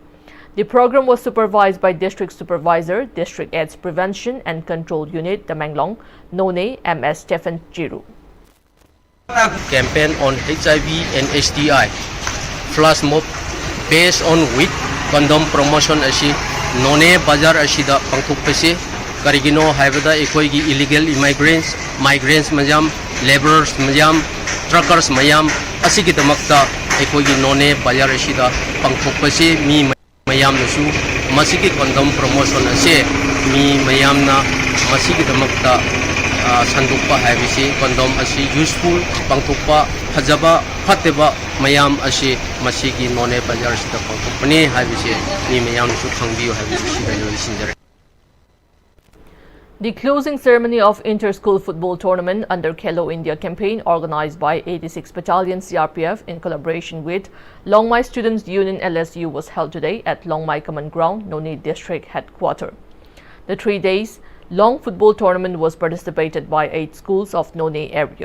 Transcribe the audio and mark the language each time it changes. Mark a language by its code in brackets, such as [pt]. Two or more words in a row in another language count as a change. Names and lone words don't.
[en] The program was supervised by District Supervisor, District AIDS Prevention and Control Unit, Tamenglong, None, MS Stephen Jiru. Campaign on HIV and STI, flash mob based on WIT, condom promotion [mni] asi None Bazaar asida pangthokpasi karigino haibada ekoigi [en] illegal immigrants, [mni] migrants mayam, laborers mayam, truckers mayam asigi damakta ekoigi None Bazaar asida pangthokpasi mi mayam nasu masigi [en] condom promotion [mni] ase mi mayam na masigi damakta sandukpa haibisi condom asi useful pangthokpa phajaba phateba mayam asi masigi None Bazaar sida pangthokpani haibisi ni mayam su khangbiyo haibisi gayo sinjare. [en] The closing ceremony of inter-school football tournament under Khelo India campaign organized by 86 Battalion CRPF in collaboration with Longmai Students Union LSU was held today at Longmai Common Ground, None District Headquarters. The 3 days long football tournament was participated by 8 schools of None area.